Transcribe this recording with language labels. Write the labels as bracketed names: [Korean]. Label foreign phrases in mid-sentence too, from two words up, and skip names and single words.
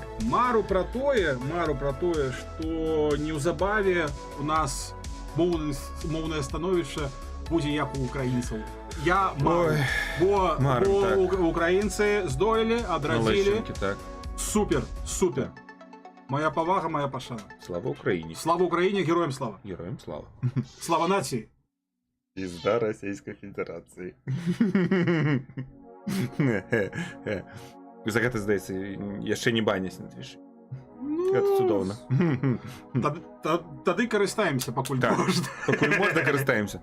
[Belarusian] Мару про тое, што неўзабаве у нас моўнае становішча будзе як у украінцаў. Я мару, бо украінцы здолелі, адрадзілі. Так. [Ukrainian] Супер. Моя павага, моя пашана. [Belarusian] Слава Украіне. Слава Украіне, героям слава. Героям слава. Слава нацыі. Пізда Расійскай Федэрацыі. За гэта, здаецца, яшчэ не баняць на твішы. Гэта цудоўна. Тады карыстаемся, пакуль можна. Пакуль можна карыстаемся.